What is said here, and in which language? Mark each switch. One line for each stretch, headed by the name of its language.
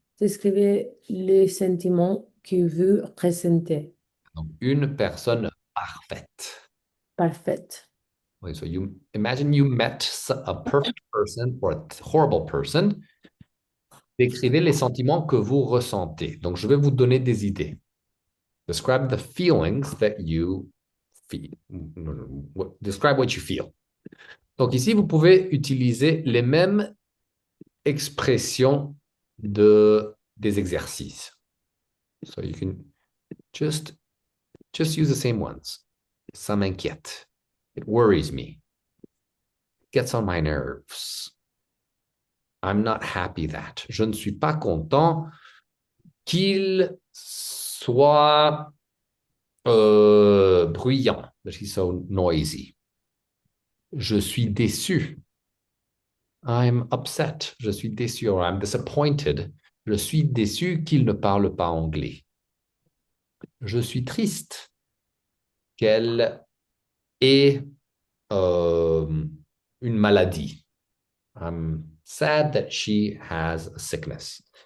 French: Décrivez les sentiments que vous ressentez. Donc, une personne parfaite. Parfait.
English: Okay, so you imagine you met a perfect person or a horrible person.
French: Décrivez les sentiments que vous ressentez. Donc, je vais vous donner des idées.
English: Describe the feelings that you feel. Describe what you feel.
French: Donc ici, vous pouvez utiliser les mêmes expressions des exercices.
English: So you can just use the same ones.
French: Ça m'inquiète.
English: It worries me. It gets on my nerves. I'm not happy that.
French: Je ne suis pas content qu'il soit bruyant.
English: That he's so noisy.
French: Je suis déçu.
English: I'm upset.
French: Je suis déçu.
English: Or I'm disappointed.
French: Je suis déçu qu'il ne parle pas anglais. Je suis triste qu'elle ait une maladie.
English: I'm sad that she has a sickness.